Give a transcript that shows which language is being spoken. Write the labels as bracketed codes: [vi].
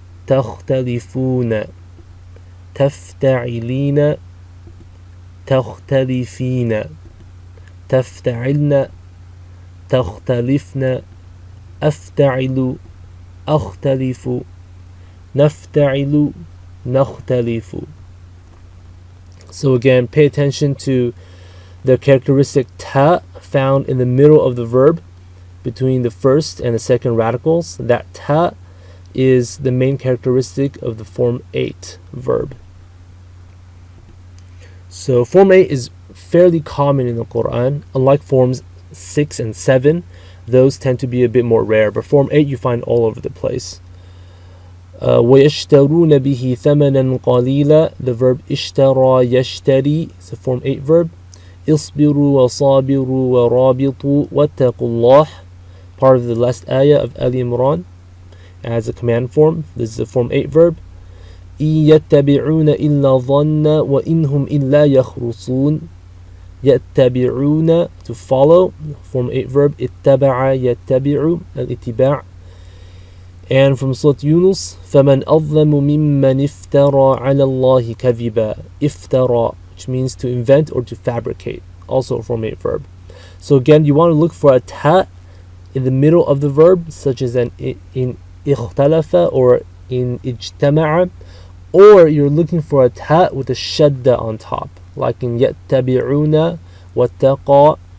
[ar] تختلفون تفتعلين تختلفين تفتعلن تختلفن أفتعل أختلف نفتعل نختلف. [en] So again, pay attention to the characteristic ta found in the middle of the verb between the first and the second radicals. That ta is the main characteristic of the form 8 verb. So form 8 is fairly common in the Quran. Unlike forms 6 and 7, those tend to be a bit more rare, but form 8 you find all over the place. [ar] وَيَشْتَرُونَ بِهِ ثَمَنًا قَلِيلًا. [en] The verb اشترى يشتري is a form 8 verb. [ar] اصبروا وصابروا ورابطوا واتقوا الله, [en] part of the last ayah of Ali Imran, as a command form. This is a form 8 verb. [ar] إِن يَتَّبِعُونَ إِلَّا ظَنَّ وَإِنْهُمْ إِلَّا يَخْرُصُونَ. [en] يَتَّبِعُونَ, to follow, form 8 verb. [ar] اتَّبَعَ يَتَّبِعُ, al-ittiba'. [en] And from Surah Yunus, [ar] فَمَنْ أَظْلَمُ مِمَّنِ افْتَرَى عَلَى اللَّهِ كَذِبًا. [en] Iftara, which means to invent or to fabricate, also a form 8 verb. So again, you want to look for a ta in the middle of the verb, such as in ikhtalafa or in ijtama'a, or you're looking for a ta with a shadda on top, like in yattabi'una, wattaqa.